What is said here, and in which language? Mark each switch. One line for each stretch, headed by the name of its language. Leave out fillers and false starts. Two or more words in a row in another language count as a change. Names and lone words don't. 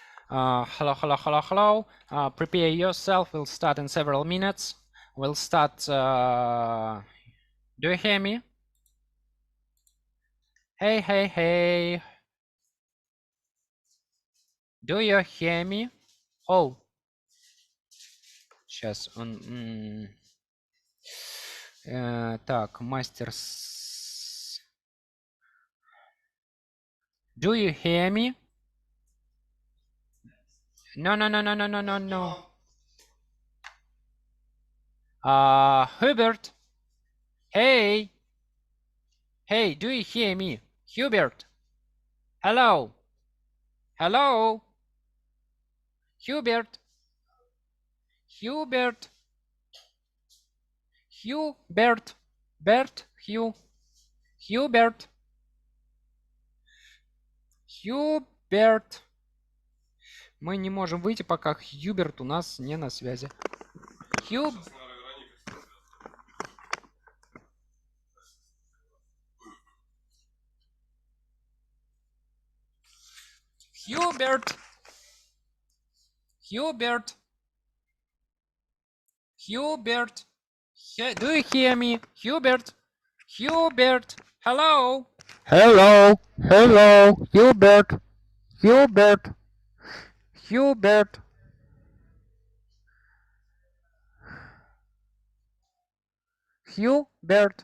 English: Hello, hello, hello, hello. Prepare yourself. We'll start in several minutes. We'll start. Do you hear me? Hey, hey, hey. Do you hear me? Oh.
Russian: Сейчас он... так, мастер...
English: Do you hear me? No, no, no, no, no, no, no, no. Hubert. Hey. Hey, do you hear me? Hubert. Hello. Hello. Hubert. Hubert. Hubert. Bert. Hubert. Hubert.
Russian: Мы не можем выйти, пока Хьюберт у нас не на связи.
English: Hubert. Hubert. Hubert. Do you hear me? Hubert. Hubert. Hello. Hello. Hello. Hubert. Hubert. Hubert. Hubert.